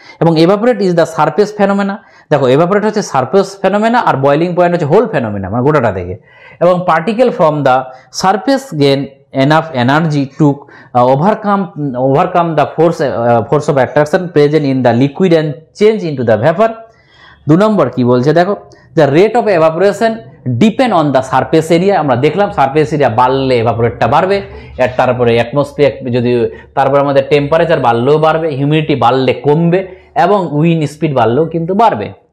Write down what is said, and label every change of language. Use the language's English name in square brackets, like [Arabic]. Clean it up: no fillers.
[Bangla] এবং [English] evaporate is the surface phenomena, [Bangla] দেখো evaporate হচ্ছে সারফেস ফেনোমেনা, আর বয়লিং পয়েন্ট হচ্ছে হোল ফেনোমেনা, মানে গোটাটা থেকে। [English] এবং particle from the surface gain enough energy to overcome the force of attraction present in the liquid and change into the vapor। [Bangla] 2 নম্বর কি বলছে, দেখো [English] the rate of evaporation depend on the surface area, [Bangla] আমরা দেখলাম surface area বাড়লে এভাপোরেটটা বাড়বে, আর তারপরে atmosphere যদি, তারপরে আমাদের টেম্পারেচার বাড়লেও বাড়বে, হিউমিডিটি বাড়লে কমবে, এবং উইন্ড স্পিড বাড়লেও কিন্তু বাড়বে।